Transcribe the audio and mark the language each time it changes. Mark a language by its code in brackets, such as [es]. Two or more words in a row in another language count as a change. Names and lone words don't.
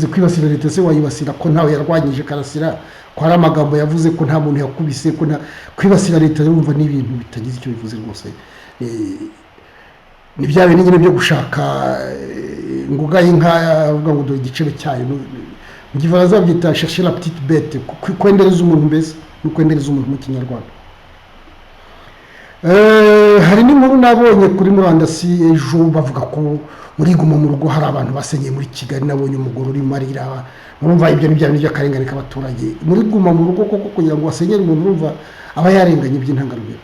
[rw] Kwibasira leta se wayibasira ko ntawe yarwanyije Karasira, ko hari amagambo yavuze ko nta muntu yakubise, ko kwibasira leta urumva ni ibintu bitagize icyo bivuze rwose. Ni bya bintu nyine byo gushaka nguga y'inka, avuga ngo dore igiciro cyayo. Mu Gifaransa babyita [fr] chercher la petite bête, [rw] kwendereza umuntu mbese no kwendereza umuntu mu Kinyarwanda. Hari n'inkuru nabonye kuri murandasi ejo bavuga ko muri Guma mu Rugo hari abantu basenyeye muri Kigali. Nabonye umugore uri marira. Urumva ibyo ni bya bintu by'akarengane k'abaturage. Muri Guma mu Rugo koko kugira ngo wasenyere umuntu, urumva aba yarenganye by'intangarugero.